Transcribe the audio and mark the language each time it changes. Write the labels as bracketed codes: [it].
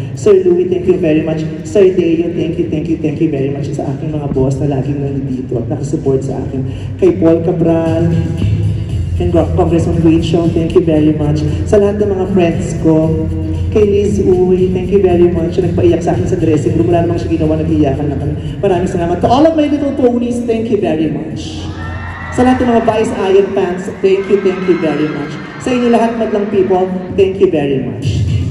[tl] Sir Louie, thank you very much. Sir Deo, thank you very much sa aking mga boss na laging nandito at nakasupport sa akin. [en] Kay Paul Cabral, and Congressman Rachel, thank you very much. [tl] Sa lahat ng mga friends ko, kay Liz Uy, thank you very much. Nagpaiyak sa akin sa dressing room, wala namang siya ginawa, nag-iyakan na kami. [en] Maraming salamat. To all of my little ponies, thank you very much. Sa lahat ng mga Vice Iron fans, thank you very much. Sa inyo lahat, madlang people, thank you very much.